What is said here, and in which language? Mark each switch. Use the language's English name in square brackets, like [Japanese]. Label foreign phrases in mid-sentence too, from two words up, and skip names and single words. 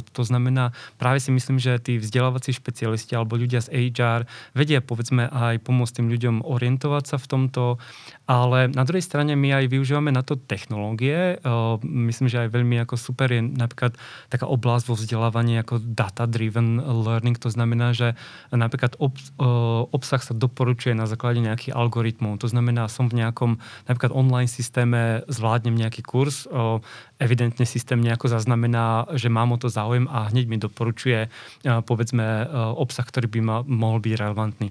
[Slovak] To znamená, práve si myslím, že tí vzdelávací špecialisti alebo ľudia z HR vedia povedzme aj pomôcť tým ľuďom orientovať sa v tomto, ale na druhej strane my aj využívame na to technológie. Myslím, že aj veľmi ako super je napríklad taká oblasť vo vzdelávaní ako [English] data-driven learning. [Slovak] To znamená, že napríklad obsah sa doporučuje na základe nejakých algoritmov. To znamená, som v nejakom napríklad online systéme, zvládnem nejaký kurz, evidentne systém nejako zaznamená, že mám o to záujem a hneď mi doporučuje povedzme obsah, ktorý by mohol byť relevantný.